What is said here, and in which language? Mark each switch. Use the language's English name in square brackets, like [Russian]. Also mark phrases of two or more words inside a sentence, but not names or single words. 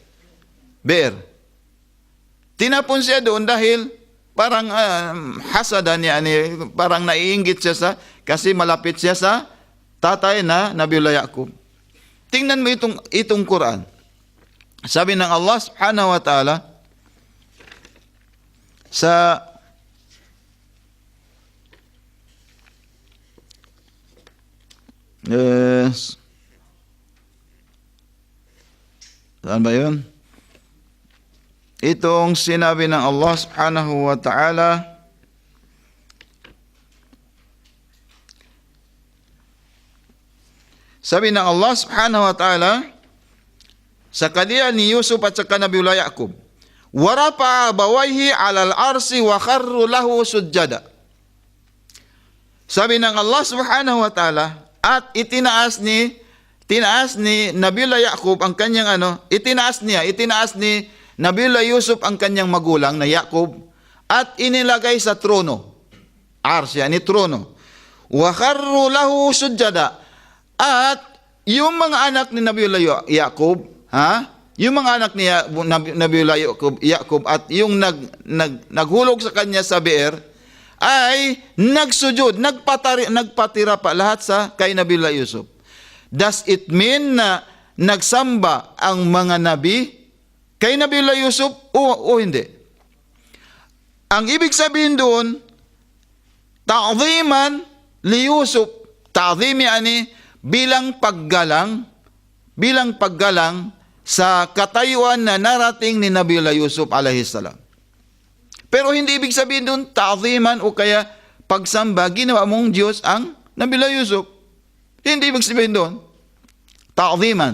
[Filipino] Tinapon siya doon dahil parang hasada niya, parang naiinggit siya kasi malapit siya sa tatay na Nabiullah Yaqub. Tingnan mo itong Quran. Sabi ng Allah [Arabic] سبحانه وتعالى [Filipino] sa saan ba yun? Itong sinabi ng Allah [Arabic] سبحانه وتعالى [Filipino] sabi ng Allah [Arabic] سبحانه وتعالى [Filipino] sa Qadiyah ni Yusuf at saka Nabiullah Yaqub, [Arabic] ورفع أبويه على العرش وخروا له سجدا. [Filipino] Sabi ng Allah [Arabic] سبحانه وتعالى, [Filipino] at itinaas ni Nabiullah Yaqub ang kanyang itinaas ni Nabiullah Yusuf ang kanyang magulang na Yaqub at inilagay sa trono. Ars, yani trono. [Arabic] وخروا له سجدا. [Filipino] At yung mga anak ni Nabiullah Yaqub, yung mga anak ni Nabiullah Yaqub at yung naghulog sa kanya sa beer ay nagsujud, nagpatira pa lahat kay Nabiullah Yusuf. [English] Does it mean [Filipino] na nagsamba ang mga nabi kay Nabiullah Yusuf o hindi? Ang ibig sabihin doon, [Arabic] تعظيما ليوسف, [Filipino] ta'zim yani bilang paggalang sa katayuan na narating ni Nabiullah Yusuf [Arabic] عليه السلام. [Filipino] Pero hindi ibig sabihin doon ta'ziman o kaya pagsamba, ginawa mong Diyos ang Nabiullah Yusuf. Hindi ibig sabihin doon ta'ziman.